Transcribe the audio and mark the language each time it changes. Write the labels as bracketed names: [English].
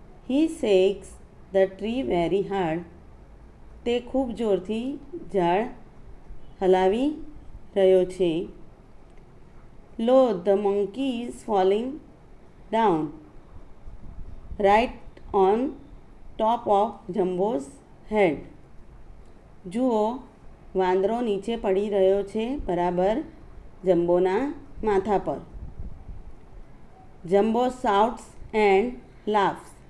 [English] He shakes the tree very hard. [Gujarati] તે ખૂબ જોરથી ઝાડ હલાવી રહ્યો છે. [English] Lo, the monkey is falling down right on top of Jumbo's head. [Gujarati] જુઓ, વાંદરો નીચે પડી રહ્યો છે બરાબર જમ્બોના માથા પર. [English] Jumbo shouts and laughs.